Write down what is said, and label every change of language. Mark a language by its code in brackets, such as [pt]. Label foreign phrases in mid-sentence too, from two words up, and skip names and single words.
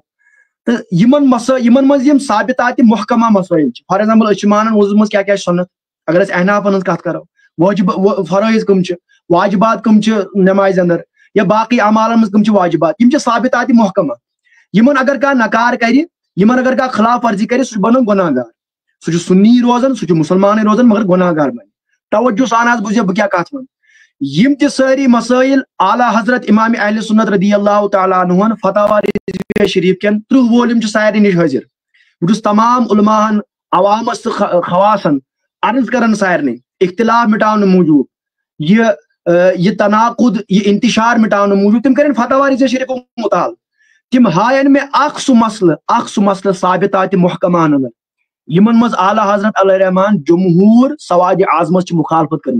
[ks] تہٕ یمن منٛز یم ثابتات محکمہ مسائل چھِ [en] for example [ks] أسۍ چھِ مانان وضوٗ منٛز کیاہ کیاہ چھِ سنت اگر أسۍ احنافن ہٕنٛز کتھ کرو واجب فرٲیض کم چھِ واجبات کم چھِ نمازِ اندر یا باقی اعمالن منٛز کم چھِ واجبات یم چھِ ثابتات محکمہ. یمن اگر کانٛہہ نکار کرِ یمن اگر کانٛہہ خلاف ورزی کرِ سُہ چھُ بنان گۄناہ گار سُہ چھُ سُنی روزان سُہ چھُ مُسلمانٕے روزان مگر گۄناہ گار بنہِ. توجہ سان حظ بوٗزِو بہٕ کیاہ کتھ ونہٕ. یم تہِ سٲری مسائل اعلیٰ حضرت امام اہل سنت رضی اللہ تعالیٰ عنہن فتاوا رضویہ شریف کٮ۪ن 30 وولیم چھِ سارنٕے نِش حٲضر. بہٕ چھُس تمام علماہن عوامس تہٕ خواصن عرض کران سارنٕے اختلاف مٹاونہٕ موٗجوٗب یہ تناقض یہ انتشار مٹاونہٕ موٗجوٗب تِم کرن فتاوا رضویہ شریفُک مطالعہ. تِم ہاین مےٚ اکھ سُہ مسلہٕ ثابتات محکمان اندر یمن منٛز اعلیٰ حضرت علیہ رحمان جمہور سواد اعظمس چھِ مخالفت کٔرمٕژ.